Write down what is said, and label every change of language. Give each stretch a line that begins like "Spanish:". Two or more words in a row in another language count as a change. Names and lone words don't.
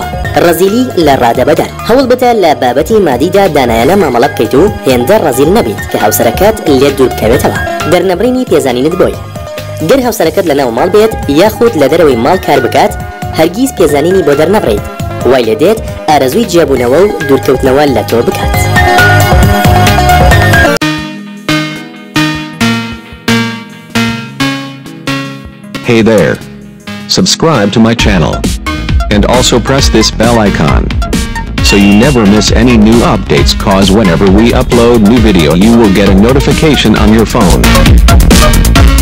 Central Kurdish: ڕەزیلی لە ڕادەبەدار هەوڵ بدە لە بابەتی مادیدا دانایانە مامەڵە بکەیت و هێندە ڕەزیل نەبیت کە هاوسەرەکەت لێ دوور بکەوێتەوە. دەرنەبڕینی پێزانینت بۆی گەر هاوسەرەکەت لە ناو ماڵ بێت یاخود لە دەرەوەی ماڵ کار بکات هەرگیز پێزانینی بۆ دەرنەبڕیت وای لێ دێت ئارەزووی جیابوونەوە و دوورکەوتنەوە لە تۆ بکات.
English: Hey there. Subscribe to my channel. And also press this bell icon. So you never miss any new updates, cause whenever we upload new video you will get a notification on your phone.